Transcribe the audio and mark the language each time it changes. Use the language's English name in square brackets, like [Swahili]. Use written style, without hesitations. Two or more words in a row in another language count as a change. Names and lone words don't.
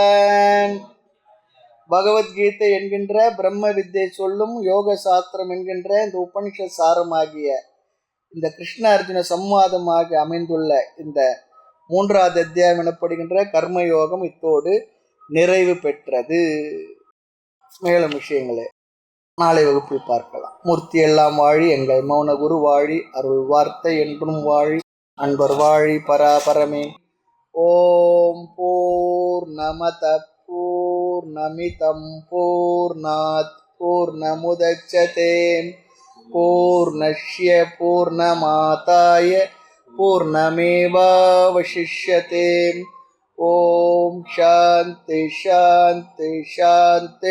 [Tamil] பகவத்கீதை என்கின்ற பிரம்ம வித்தை சொல்லும் யோக சாஸ்திரம் என்கின்ற இந்த உபனிஷத் சாரமாகிய இந்த கிருஷ்ண அர்ஜுன சம்வாதமாக அமைந்துள்ள இந்த 3வது அத்தியாயம் எனப்படுகின்ற கர்மயோகம் இத்தோடு நிறைவு பெற்றது. மேலும் விஷயங்களை நாளை வகுப்பில் பார்க்கலாம். மூர்த்தி எல்லாம் வாழி, எங்கள் மௌன குரு வாழி, அருள் வார்த்தை என்றும் வாழி, அன்பர் வாழி, பராபரமே. [Sanskrit] ॐ पूर्णमदः पूर्णमिदं पूर्णात् पूर्णमुदच्यते पूर्णस्य पूर्णमादाय पूर्णमेवावशिष्यते. ॐ शान्ति शान्ति शान्ति.